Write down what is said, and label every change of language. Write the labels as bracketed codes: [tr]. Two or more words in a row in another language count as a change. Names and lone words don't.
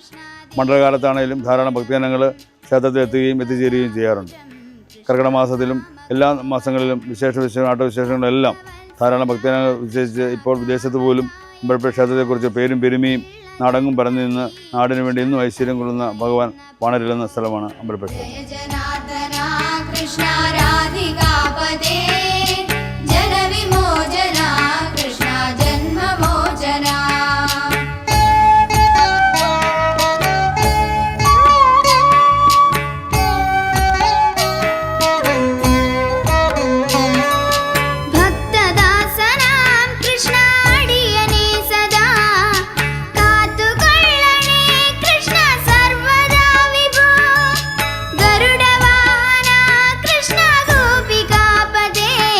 [ml] മണ്ഡലകാലത്താണെങ്കിലും ധാരാളം ഭക്തജനങ്ങൾ ക്ഷേത്രത്തിൽ എത്തിച്ചേരുകയും ചെയ്യാറുണ്ട്. കർക്കിടക മാസത്തിലും എല്ലാ മാസങ്ങളിലും ആട്ടവിശേഷങ്ങളെല്ലാം ധാരാളം ഭക്തജനങ്ങൾ വിശേഷിച്ച് ഇപ്പോൾ വിദേശത്ത് പോലും അമ്പലപ്പുഴ ക്ഷേത്രത്തെക്കുറിച്ച് പേരും പെരുമയും നാടെങ്ങും പറഞ്ഞു നിന്ന് നാടിനു വേണ്ടി ഇന്നും ഐശ്വര്യം കൊള്ളുന്ന ഭഗവാൻ വാണരുളുന്ന സ്ഥലമാണ് അമ്പലപ്പുഴ ക്ഷേത്രം. [sa] कृष्ण राधिकापदे जनविमोचना कृष्ण जन्ममोचना भक्तदासनां कृष्ण [ml] അടിയനെ സദാ കാത്തുകൊള്ളണേ [sa] कृष्ण सर्वदा विभो गरुडवाहना कृष्ण गोपिकापदे